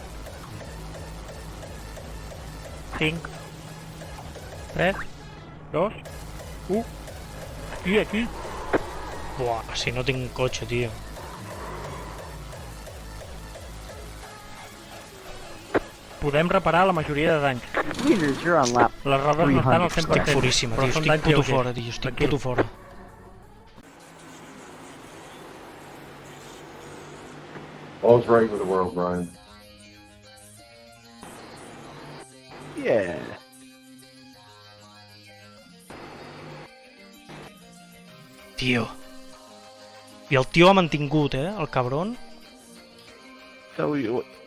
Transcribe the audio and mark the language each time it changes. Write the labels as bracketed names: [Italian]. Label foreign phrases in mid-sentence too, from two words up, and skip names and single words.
[Catalan] 5. 3. 2. 1. Aquí. Buah, si no tinc cotxe, tio. Podem reparar la majoria de danys. [English] Leaders, you're on lap. [Catalan] Les rodes no estan al 100%. Estic furíssima, però tio, són estic danys puto lleugers. fora, tio, estic Tranquil. puto fora. [English] All's right with the world, Brian. Yeah. [Catalan] Tio. I el tio ha mantingut, el cabron. [English] So you...